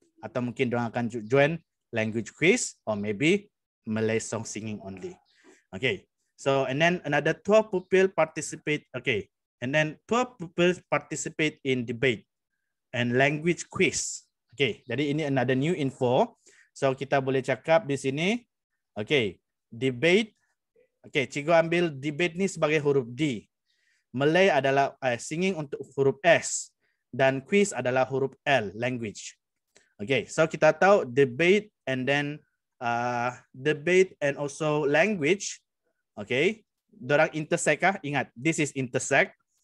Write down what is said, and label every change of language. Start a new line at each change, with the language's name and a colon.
Malay: Atau mungkin dorang akan
English: join language quiz or maybe Malay song singing only.
Malay: Okay.
English: So and then another 12 pupils participate. Okay. And then 12 pupils participate in debate and language quiz.
Malay: Okay. Jadi ini
English: another new info.
Malay: So kita boleh cakap di sini. Okay. Debate. Okay. Cikgu ambil debate ni sebagai huruf D. Malay adalah singing untuk huruf S. Dan quiz adalah huruf L. Language. Okay.
English: So
Malay: kita tahu
English: debate and then debate and also language. Okay, dorang intersect kah? Ingat, this is intersect.